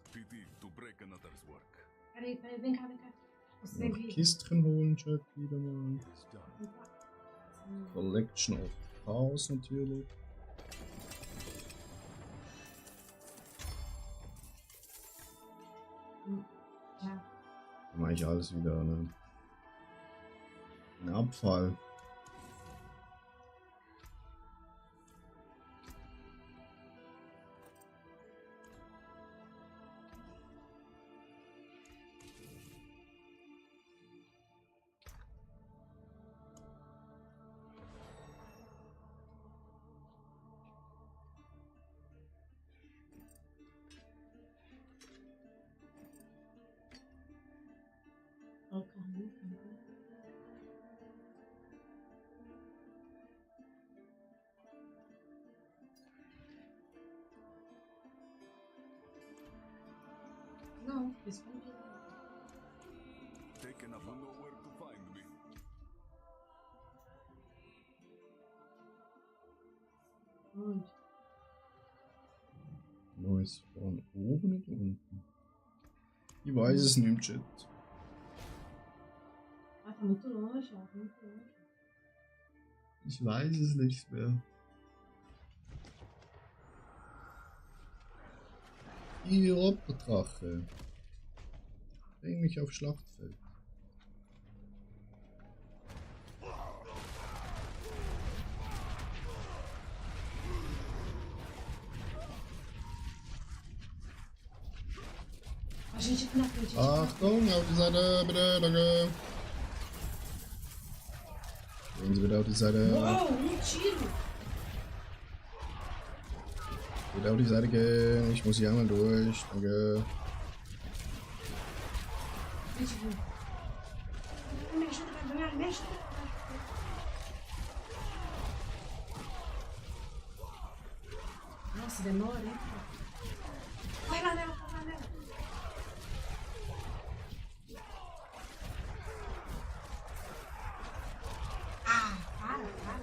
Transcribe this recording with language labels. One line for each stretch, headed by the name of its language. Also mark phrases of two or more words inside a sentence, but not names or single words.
English: Pity to break another's work.
Portuguese: Peraí, vem cá. Você
German: Noch
Portuguese: viu?
German: Kisten holen, Chat, wieder mal.
English: It's done.
German: Collection of Chaos natürlich.
Portuguese: Já.
German: Dann mache ich alles wieder, ne? Ein Abfall.
Portuguese: Ó, o carrinho. Não, respondi.
English: Taken up, you know where to find me.
Portuguese: Onde?
German: Neues von oben und unten. Ich weiß es nicht, Chat.
Portuguese: Ah, tá muito longe, ó. Tá muito longe.
German: Ich weiß es nicht mehr. Die Roboterdrache. Bring mich auf Schlachtfeld.
Portuguese: A gente aqui na frente.
German: Achtung, auf die Seite, bitte, danke. Gehen Sie bitte auf die Seite.
Portuguese: Uou, tiro!
German: Bitte auf die Seite gehen, ich muss hier einmal durch, danke.
Portuguese: Gente, viu? Me ajuda, me ajuda. Nossa, demora, hein? Vai lá nela, vai lá nela. Ah, para.